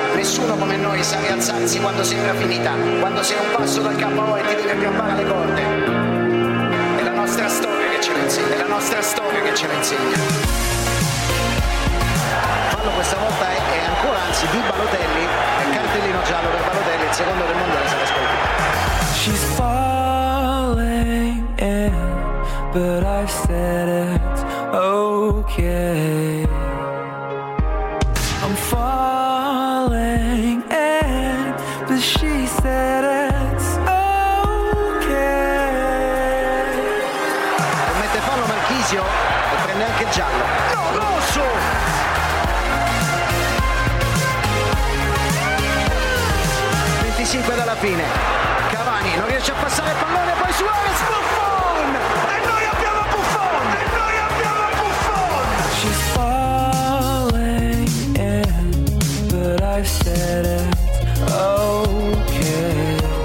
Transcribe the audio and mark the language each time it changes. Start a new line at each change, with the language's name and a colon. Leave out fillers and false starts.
Italian: Nessuno come noi sa rialzarsi quando sembra finita, quando sei un passo dal KO e ti devi aggrappare le corde. È la nostra storia che ce la insegna, è la nostra storia che ce la insegna. Fallo questa volta è ancora, anzi, di Balotelli, è cartellino giallo per Balotelli, il secondo del mondiale se la scolpita.
English: She's falling in, but I said it's okay. I'm falling in, but she said it's okay.
Italian: Mette fallo Marchisio e prende anche giallo. No, rosso! Venticinque dalla fine. Non riesce a passare il pallone, poi Suarez, Buffon! E noi abbiamo Buffon! E noi abbiamo Buffon!
English: She's falling in, but I said it's okay.